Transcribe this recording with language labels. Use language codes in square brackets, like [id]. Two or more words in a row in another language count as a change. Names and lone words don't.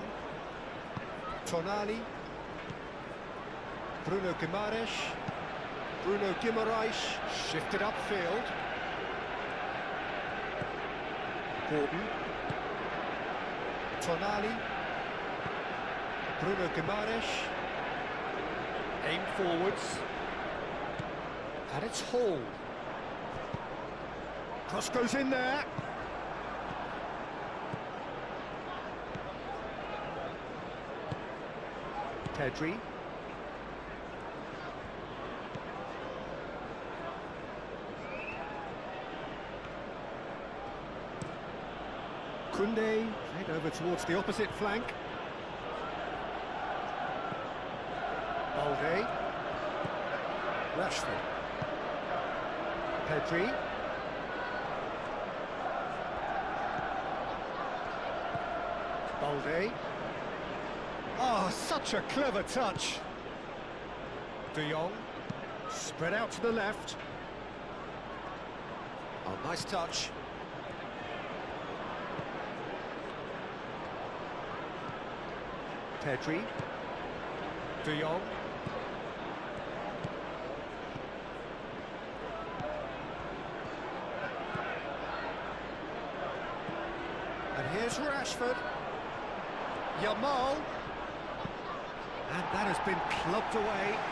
[en] Tonali. Bruno Guimaraes. Bruno Guimaraes shifted upfield. Gordon. Tonali. Bruno Guimaraes. Aim forwards. And it's Hall. Cross goes in there. Pedri. Koundé, played over towards the opposite flank. Balde. Rashford. Pedri. Balde. Oh, such a clever touch. De Jong. Spread out to the left. Oh, nice touch. Pedri. De Jong. And here's Rashford. Yamal. And that has been clubbed away.